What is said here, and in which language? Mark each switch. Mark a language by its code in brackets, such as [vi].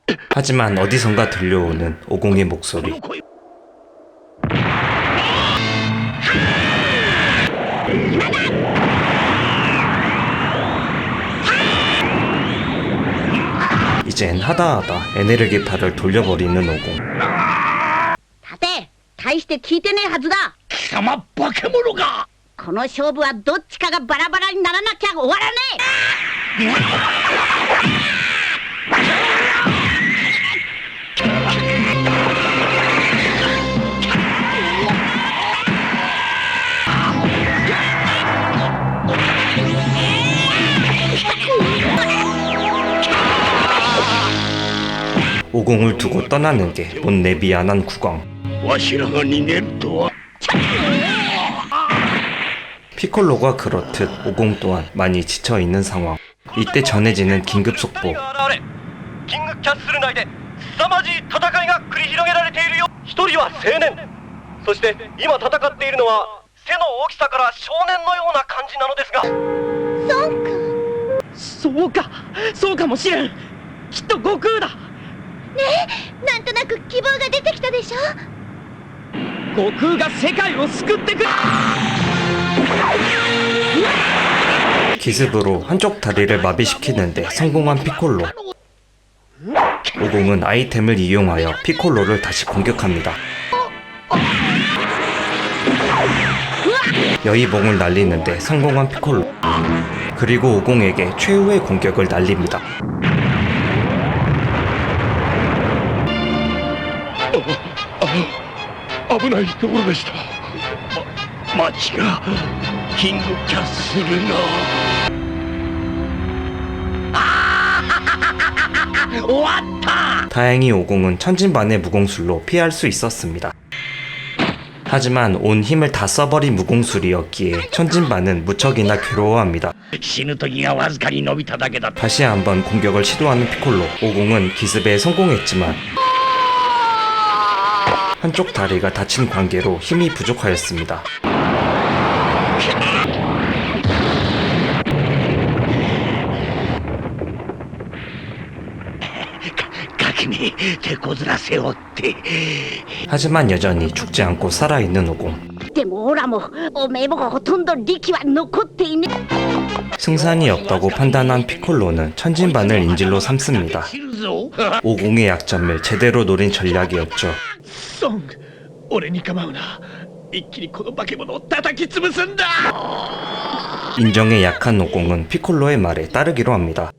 [ko] 하지만 어디선가 들려오는 오공의 목소리. [ja] この声 [ko] 이젠 하다하다 에네르기파를 돌려버리는 오공. [ja] 立て。大して効いてねえはずだ。貴様化け物が。この勝負はどっちかがバラバラにならなきゃ終わらね [ko] 오공을 두고 떠나는 게 못내 미안한 국왕. [ja] わしらが逃げるとは。 [ko] 피콜로가 그렇듯 오공 또한 많이 지쳐있는 상황. 이때 전해지는 긴급 속보. [ja] キングキャッスル内で凄まじい戦いが繰り広げられているよ。一人は青年、そして今戦っているのは背の大きさから少年のような感じなのですが。そうか、そうかもしれん。きっと悟空だ。え。なんとなく希望が出てきたでしょ。悟空が世界を救ってくれ。 [ko] 기습으로 한쪽 다리를 마비시키는데 성공한 피콜로. 오공은 아이템을 이용하여 피콜로를 다시 공격합니다. 여의봉을 날리는데 성공한 피콜로. 그리고 오공에게 최후의 공격을 날립니다. [ja] 危ないところでした。町がキングキャッスルが。終わった。 [ko] 다행히 오공은 천진반의 무공술로 피할 수 있었습니다. 하지만 온 힘을 다 써버린 무공술이었기에 천진반은 무척이나 괴로워합니다. [ja] 死ぬ時がわずかに伸びただけだ。 [ko] 다시 한번 공격을 시도하는 피콜로. 오공은 기습에 성공했지만 한쪽 다리가 다친 관계로 힘이 부족하였습니다. [ja] ガキめ手こずらせおって。 [ko] 하지만 여전히 죽지 않고 살아있는 오공. [ja] でもオラもおめえもほとんど力は残っていね。 [ko] 승산이 없다고 판단한 피콜로는 천진반을 인질로 삼습니다. [ja] 知るぞ。 [ko] 오공의 약점을 제대로 노린 전략이었죠. [ja] ソン、俺に構うな。一気にこの化け物を叩き潰すんだ。 [ko] 인정에 약한 오공은 피콜로의 말에 따르기로 합니다.